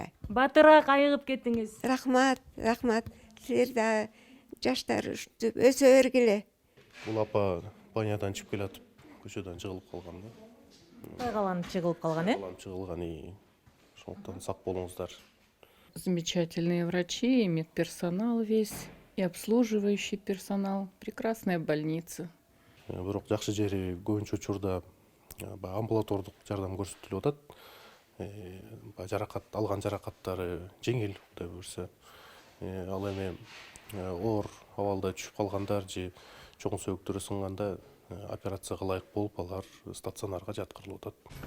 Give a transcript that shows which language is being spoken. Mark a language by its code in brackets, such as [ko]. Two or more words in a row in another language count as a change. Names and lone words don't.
[ky] Батыраак айыгып кеттиңиз. Рахмат. Силер да жаштар өсө бергиле. Бул апа банядан чыгып келатып, көчөдөн жыгылып калган да. Тайгаланып жыгылып калган, Балам жыгылган и ошондуктан сак болуңуздар. [ru] Замечательные врачи, и медперсонал весь, и обслуживающий персонал. Прекрасная больница. [ky] Бирок жакшы жери көбүнчө учурда амбулатордук жардам көрсөтүлүп атат. Алган жаракаттары жеңил, Кудай буюрса. Ал эми оор абалда түшүп калгандар же чоң сөөктөрү сынганда операцияга ылайык болуп, алар стационарга жаткырылып атат.